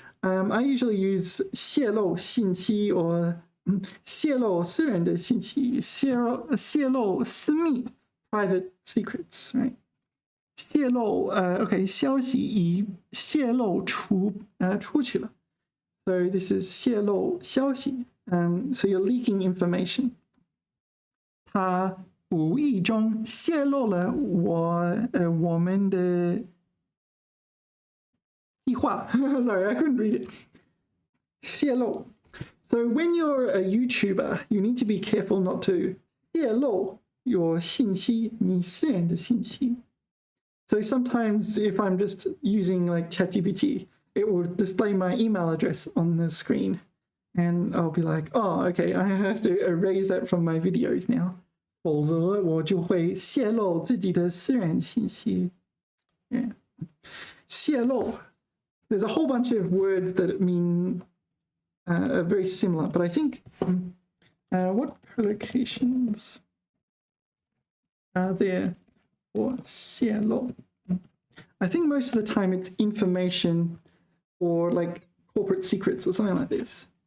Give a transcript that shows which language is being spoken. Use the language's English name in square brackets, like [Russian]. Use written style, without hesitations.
[English] I usually use 泄露信息 or [Chinese] 泄露私人的信息, [English] 泄露私密 private secrets, right? [Chinese] 泄露 okay, 消息已泄露出去了. [English] So this is 泄露消息. So you're leaking information. [Chinese] 他无意中泄露了我们的计划. [English] Sorry, I couldn't read it. 泄露. So when you're a YouTuber, you need to be careful not to 泄露 your 信息, [Chinese] 你私人的信息. [English] So sometimes if I'm just using like ChatGPT, it will display my email address on the screen. And I'll be like, oh, okay, I have to erase that from my videos now. [Chinese] 否则我就会泄露自己的私人信息. [English] Yeah. 泄露. There's a whole bunch of words that mean are very similar, but I think what collocations are there for 泄露? I think most of the time it's information or like corporate secrets or something like this.